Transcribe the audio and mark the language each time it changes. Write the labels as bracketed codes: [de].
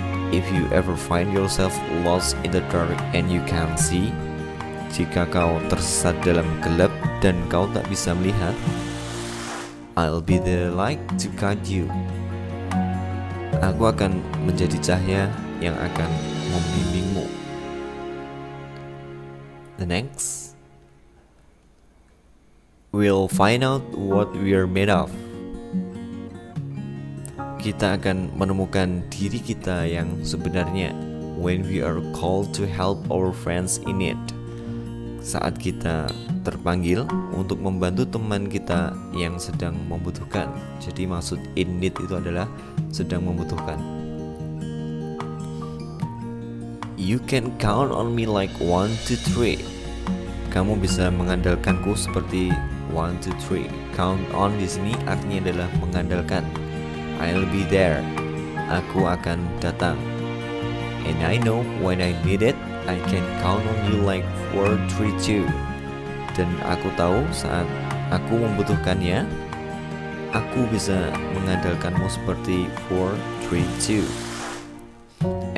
[en] If you ever find yourself lost in the dark and you can't see, [id] jika kau tersesat dalam gelap dan kau tak bisa melihat, [en] I'll be the light to guide you. [id] Aku akan menjadi cahaya yang akan membimbingmu. [en] The next, we'll find out what we are made of. [id] Kita akan menemukan diri kita yang sebenarnya [en] when we are called to help our friends in need. [id] Saat kita terpanggil untuk membantu teman kita yang sedang membutuhkan. Jadi maksud in need itu adalah sedang membutuhkan. [en] You can count on me like 1, 2, 3. [id] Kamu bisa mengandalkanku seperti 1, 2, 3. Count on di sini artinya adalah mengandalkan. [en] I'll be there. [id] Aku akan datang. [en] And I know when I need it, I can count on you like 4, 3, 2. [id] Dan aku tahu saat aku membutuhkannya, aku bisa mengandalkanmu seperti 4, 3, 2.